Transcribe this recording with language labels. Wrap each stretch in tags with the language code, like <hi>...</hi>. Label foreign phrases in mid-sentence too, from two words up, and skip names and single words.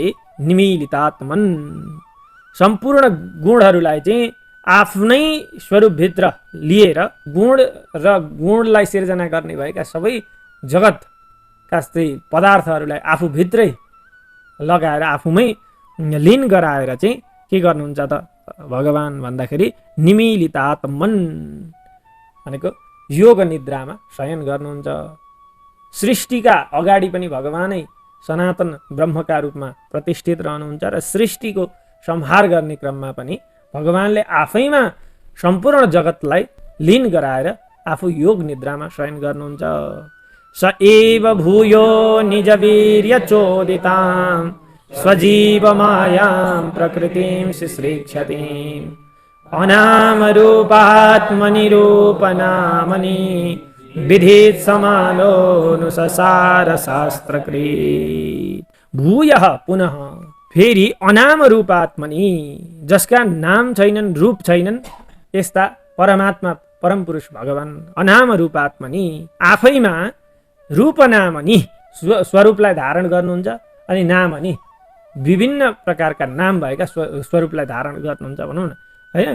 <ne>निमीलितात्मन्, सम्पूर्ण गुणहरूलाई चाहिँ आफ्नै स्वरूपभित्र लिएर गुण र गुणलाई सिर्जना गर्ने भएका सबै जगतका पदार्थहरूलाई आफूभित्रै लगाएर आफूमै लीन गराएर चाहिँ के गर्नुहुन्छ त भगवान् भन्दाखेरि निमीलितात्मन् भनेको योग निद्रामा शयन गर्नुहुन्छ। सृष्टिका अगाडि पनि भगवानै सनातन ब्रह्मका रूपमा प्रतिष्ठित रहनुहुन्छ र सृष्टिको संहार गर्ने क्रममा पनि भगवानले आफैमा सम्पूर्ण जगतलाई लीन गराएर आफू योग निद्रामा शयन गर्नुहुन्छ।</ne> <sa>स एव भूयो निज वीर्य चोदितां स्वजीव मायां प्रकृतिं शिश्रीक्षतिं अनाम रूपात्मनि रूपनामनि विधित समालोनुसार शास्त्रकृत।</sa> <ne>भूयः पुनः फेरि</ne> <sa>अनाम रूपात्मनि,</sa> <ne>जसका नाम छैनन् रूप छैनन् यस्ता परमात्मा परम पुरुष भगवान्</ne> <sa>अनाम रूपात्मनि,</sa> <ne>आफैमा रूपनामनि स्वरूपलाई धारण गर्नुहुन्छ अनि नामनि विभिन्न प्रकारका नाम भएका स्वरूपलाई धारण गर्नुहुन्छ भनौँ न, होइन।</ne>